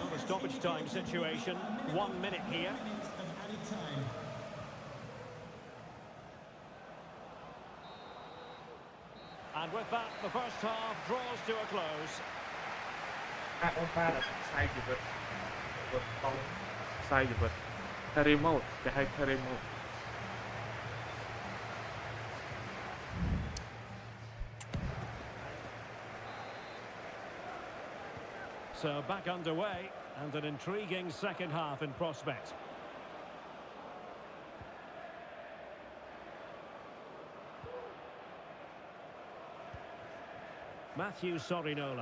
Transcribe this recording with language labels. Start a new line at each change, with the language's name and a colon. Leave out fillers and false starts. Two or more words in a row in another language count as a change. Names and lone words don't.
English: stoppage time situation. 1 minute here. Minutes of added time. And with that, the first half draws to a close.
Khmer: អាចអូនប៉ាដល់ខ្សែជីវិតបងខ្សែជីវិត
English: carry mode
Khmer: គេហៅ
English: carry mode. So back underway and an intriguing second half in prospect. Matthew Sorinola.